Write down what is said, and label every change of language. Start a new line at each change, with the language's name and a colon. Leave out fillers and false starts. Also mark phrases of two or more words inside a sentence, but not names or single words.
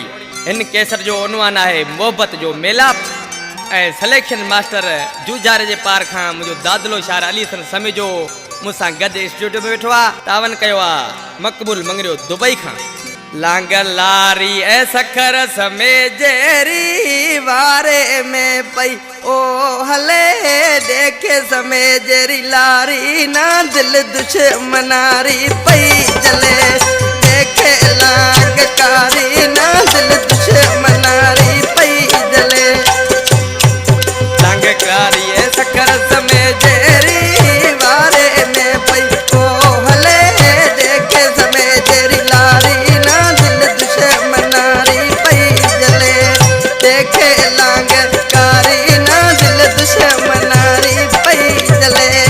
Sindhi: इन कैसर जो उनवान है मोहब्बत जो मेलाप। ऐं
English: selection master
Sindhi: जूझारे जे पार खां मुंहिंजो दादलो शार अली सन समेजो मुसां गॾु स्टूडियो में वेठो आहे। तावन कयो आहे मक़बूल मंगरियो दुबई खां। लांग लारी ऐं सखर समेजेरी वारे में पई ओ हले, देखे समेजेरी लारी ना दिल दुश्मनारी पई जले, देखे लांग कारी ना दिल दुश्मनारी पई जले। लांग कारी ऐं सखर समेजेरी वारे में पई ओ हले, देखे समेजेरी लारी ना दिल दुश्मनारी पई जले, देखे लांग कारी ना दिल दुश्मनारी पई जले।